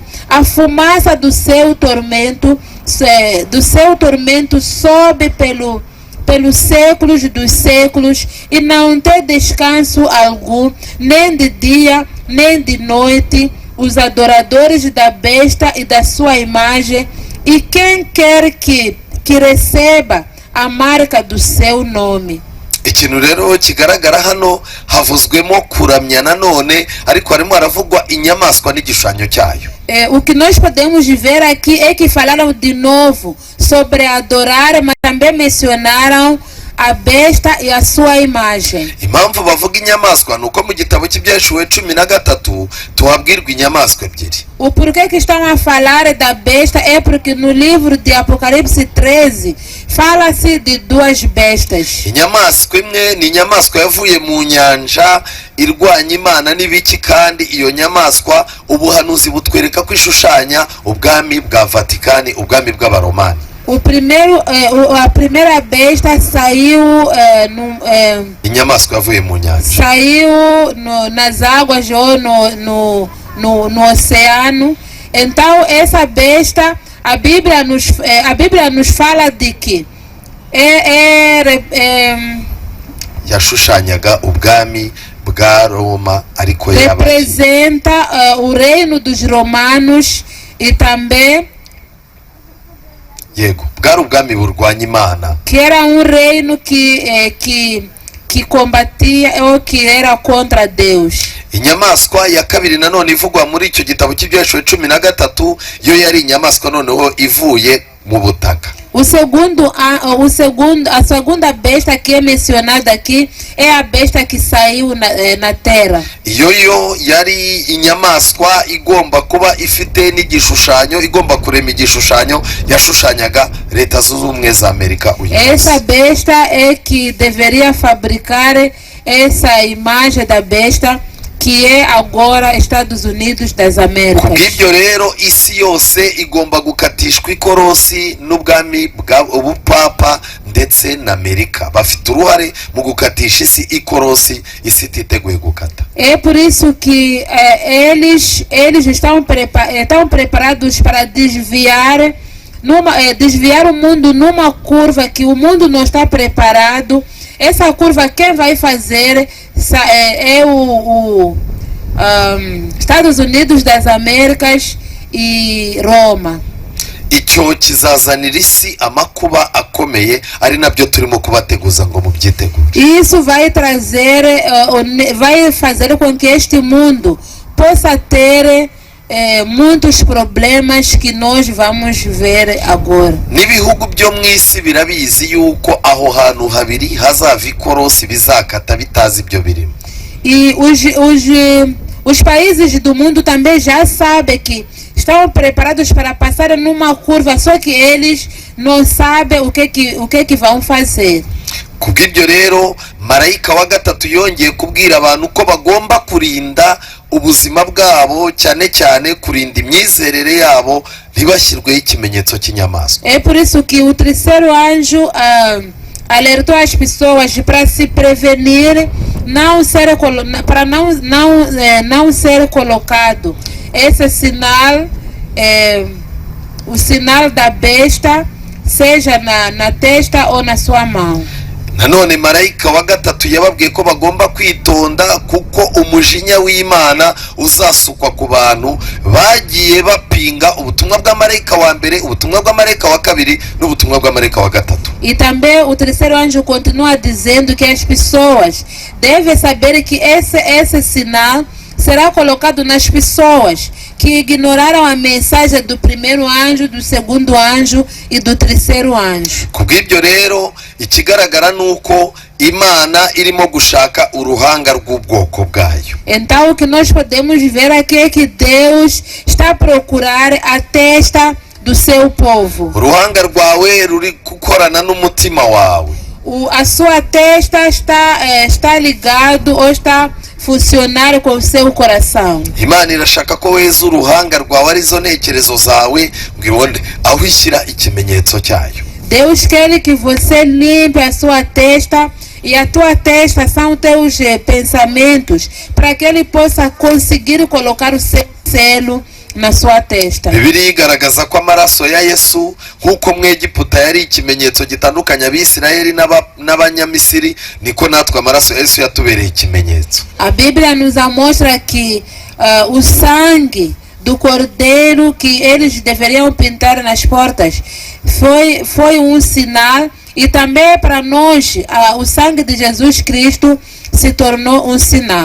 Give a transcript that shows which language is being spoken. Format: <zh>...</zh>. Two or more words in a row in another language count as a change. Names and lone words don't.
<pt>A fumaça do seu tormento sobe pelos séculos dos séculos, e não tem descanso algum, nem de dia nem de noite, os adoradores da besta e da sua imagem, e quem quer que receba a marca do seu nome.</pt> <rw>Ikintu rero kigaragara hano havuzwemo kuramya nanone, ariko harimo haravugwa inyamaswa n'igishushanyo cyayo.</rw> <pt>O que nós podemos ver aqui é que falaram de novo sobre adorar, mas também mencionaram a besta e a sua imagem.</pt> <rw>Impamvu bavuga inyamaswa nuko mu gitabo cy'ibyahishuwe 13 tuhabwirwa inyamaswa ebyiri.</rw> <pt>O porquê que estão a falar da besta é porque no livro de Apocalipse 13 fala-se de 2 bestas.</pt> <rw>Inyamaswa imwe ni inyamaswa yavuye mu nyanja irwanya Imana n'ibiki, kandi iyo nyamaswa ubuhanuzi butwereka ko ishushanya ubwami bwa Vatikani, ubwami bw'abaromani.</rw> <pt>A primeira besta saiu</pt> <rw>inyamaswa yavuye mu nyanja,</rw> <pt>saiu nas águas ou no oceano. Então essa besta, a Bíblia nos fala de que</pt> <rw>yashushanyaga ubwami bwa Roma, ariko</rw> <pt>representa o reino dos romanos e também</pt> <rw>bwari ubwami burwanya Imana,</rw> <pt>que era reino que combatia ou que era contra Deus.</pt> <rw>Inyamaswa ya kabiri nanone ivugwa muri icyo gitabo cy'ibyahishuwe 13 yo yari inyamaswa noneho ivuye mu butaka.</rw> <pt>A segunda besta que é mencionada aqui é a besta que saiu na terra.</pt> <rw>Iyo yari inyamaswa igomba kuba ifite n'igishushanyo, igomba kurema igishushanyo yashushanyaga Leta Zunze Ubumwe za Amerika.</rw> <pt>Essa besta é que deveria fabricar essa imagem da besta, que é agora Estados Unidos das Américas.</pt> <rw>Kubw'ibyo rero isi yose igomba gukatishwa ikorosi n'ubwami ubupapa ndetse na Amerika bafite uruhare mu gukatisha isi ikorosi isi ititeguye gukata.</rw> <pt>É por isso que eles estão preparados para desviar o mundo numa curva que o mundo não está preparado. Essa curva quem vai fazer é Estados Unidos das Américas e Roma.</pt> <rw>Icyo kizazanira isi amakuba akomeye ari nabyo turimo kubateguza ngo mubyitegure.</rw> <pt>Isso vai fazer com que este mundo possa ter muitos problemas que nós vamos ver agora.</pt> <rw>N'ibihugu byo mu isi birabizi yuko aho hantu habiri hazava ikorosi bizakata bitazi ibyo birimo.</rw> <pt>E os países do mundo também já sabem que estão preparados para passar numa curva, só que eles não sabem o que vão fazer.</pt> <rw>Kubw'ibyo rero marayika wa gatatu yongeye kubwira abantu ko bagomba kurinda ubuzima bwabo, cyane cyane kurinda imyizerere yabo ntibashyirweho ikimenyetso cy'inyamaswa.</rw> <pt>É por isso que o terceiro anjo alertou as pessoas para se prevenir, para não ser colocado esse sinal, o sinal da besta, seja na testa ou na sua mão.</pt> <rw>Nanone marayika wa gatatu yababwiye ko bagomba kwitonda kuko umujinya w'Imana uzasukwa ku bantu bagiye bapinga ubutumwa bwa marayika wa mbere, ubutumwa bwa marayika wa kabiri n'ubutumwa bwa marayika wa gatatu.</rw> <pt>E também o terceiro anjo continua dizendo que as pessoas devem saber que esse sinal será colocado nas pessoas que ignoraram a mensagem do primeiro anjo, do segundo anjo e do terceiro anjo.</pt> <rw>Kubw'ibyo rero ikigaragara nuko Imana irimo gushaka uruhanga rw'ubwoko bwayo.</rw> <pt>Então o que nós podemos ver aqui é que Deus está a procurar a testa do seu povo.</pt> <rw>Uruhanga rwawe ruri gukorana n'umutima wawe.</rw> <pt>A sua testa está ligado ou está funcionar com o seu coração.</pt> <rw>Imana irashaka ko weza uruhanga rwawe arizo ntekerezo zawe ngibonde aho ishyira ikimenyetso cyayo.</rw> <pt>Deus quer que você limpe a sua testa, e a tua testa são teus pensamentos, para que ele possa conseguir colocar o seu selo na sua testa.</pt> <rw>Bibiliya igaragaza ko amaraso ya Yesu nk'uko mu Egiputa yari ikimenyetso gitandukanya Abisirayeli n'Abanyamisiri, niko natwe amaraso ya Yesu yatubereye ikimenyetso.</rw> <pt>A Bíblia nos mostra que o sangue do cordeiro que eles deveriam pintar nas portas foi um sinal, e também para nós o sangue de Jesus Cristo se tornou um sinal.</pt>